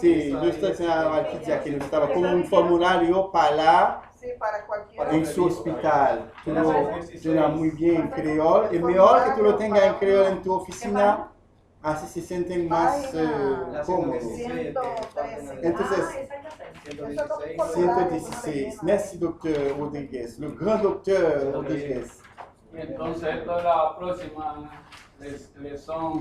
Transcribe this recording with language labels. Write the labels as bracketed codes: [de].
[es] Sí, yo estoy enseñando aquí ya que no estaba como un formulario para Sí, para cualquiera. en su hospital. Tú lo llenas muy bien en creol. Es mejor que tú lo tengas en creol en tu oficina, así se sienten más cómodos. 113. Entonces, 116. [fr] Merci, docteur Rodriguez. Le grand docteur Rodriguez. [es] Entonces, esta es la próxima lección.